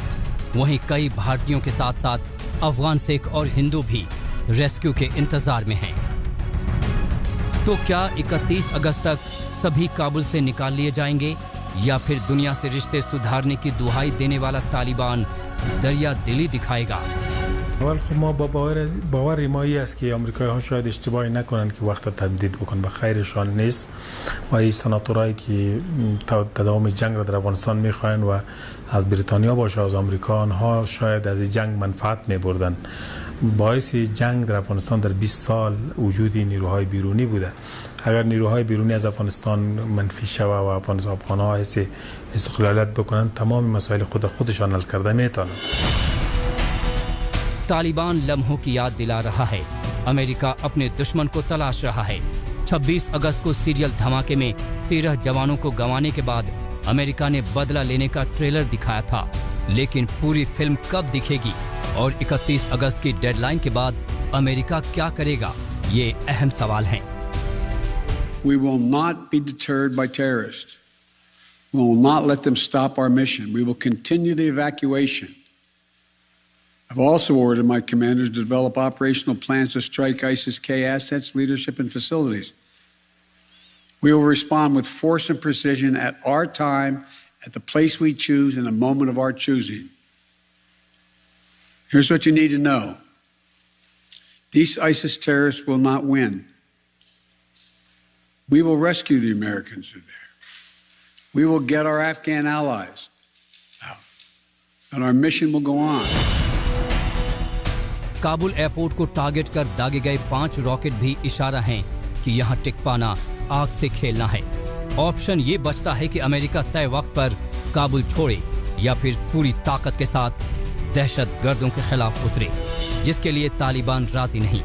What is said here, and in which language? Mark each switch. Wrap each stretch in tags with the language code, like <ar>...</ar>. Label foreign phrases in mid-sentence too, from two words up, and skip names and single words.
<hi>वहीं कई भारतीयों के साथ साथ अफगान सिख और हिंदू भी रेस्क्यू के इंतजार में हैं। तो क्या 31 अगस्त तक सभी काबुल से निकाल लिए जाएंगे या फिर दुनिया से रिश्ते सुधारने की दुहाई देने वाला तालिबान दरिया दिली दिखाएगा?</hi> <fa>اول خب ما با باور ما است که آمریکایی‌ها شاید اشتباهی نکنن که وقت تمدید بکنن، به خیرشان نیست و این سناتورایی که تداوم جنگ را در افغانستان می‌خواهند و از بریتانیا باشه از آمریکا، آنها شاید از این جنگ منفعت می‌بردن. باعث جنگ در افغانستان در 20 سال وجود نیروهای بیرونی بوده. اگر نیروهای بیرونی از افغانستان منفی شوه و افغان‌ها حس استقلالیت بکنن، تمام مسائل خودشان حل کرده میتونن.</fa> <hi>तालिबान लम्हों की याद दिला रहा है। अमेरिका अपने दुश्मन को तलाश रहा है। 26 अगस्त को सीरियल धमाके में 13 जवानों को गंवाने के बाद अमेरिका ने बदला लेने का ट्रेलर दिखाया था, लेकिन पूरी फिल्म कब दिखेगी और 31 अगस्त की डेडलाइन के बाद अमेरिका क्या करेगा, ये अहम सवाल हैं।</hi> <en>We will not be deterred by terrorists. We will not let them stop our mission. We will continue the evacuation. I've also ordered my commanders to develop operational plans to strike ISIS-K assets, leadership, and facilities. We will respond with force and precision at our time, at the place we choose, in the moment of our choosing. Here's what you need to know. These ISIS terrorists will not win. We will rescue the Americans who are there. We will get our Afghan allies out. And our mission will go on.</en> <hi>काबुल एयरपोर्ट को टारगेट कर दागे गए 5 रॉकेट भी इशारा हैं कि यहां टिक पाना आग से खेलना है। ऑप्शन ये बचता है कि अमेरिका तय वक्त पर काबुल छोड़े या फिर पूरी ताकत के साथ दहशतगर्दों के खिलाफ उतरे, जिसके लिए तालिबान राजी नहीं।</hi>